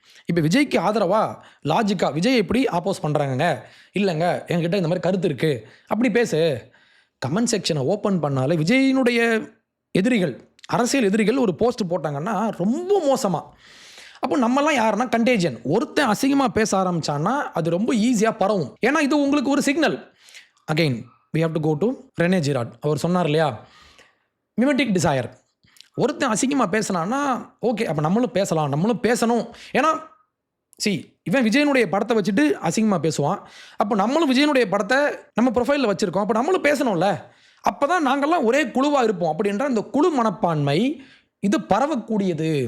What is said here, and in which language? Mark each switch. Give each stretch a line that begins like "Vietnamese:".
Tamil: இப்போ விஜய்க்கு ஆதரவா லாஜிக்கா விஜய் எப்படி ஆப்போஸ் பண்ணுறாங்கங்க, இல்லைங்க என்கிட்ட இந்த மாதிரி கருத்து இருக்குது அப்படி பேசு. கமெண்ட் செக்ஷனை ஓப்பன் பண்ணாலே விஜயினுடைய எதிரிகள், அரசியல் எதிரிகள் ஒரு போஸ்ட் போட்டாங்கன்னா ரொம்ப மோசமாக. அப்போ நம்மலாம் யாருன்னா கண்டேஜியன். ஒருத்தன் அசிங்கமாக பேச ஆரம்பித்தான்னா அது ரொம்ப ஈஸியாக பரவும். ஏன்னா இது உங்களுக்கு ஒரு signal.
English: Again we have to go to Rene Girard.
Tamil: அவர் சொன்னார் இல்லையா, மிமெட்டிக் டிசையர். ஒருத்தன் அசிங்கமாக பேசினான்னா ஓகே, அப்போ நம்மளும் பேசலாம், நம்மளும் பேசணும். ஏன்னா இவன் விஜயனுடைய படத்தை வச்சுட்டு அசிங்கமாக பேசுவான். அப்போ நம்மளும் விஜயனுடைய படத்தை நம்ம ப்ரொஃபைலில் வச்சுருக்கோம், அப்போ நம்மளும் பேசணும்ல. அப்போ தான் நாங்கள்லாம் ஒரே குழுவாக இருப்போம் அப்படின்ற இந்த குழு மனப்பான்மை இது பரவக்கூடியது.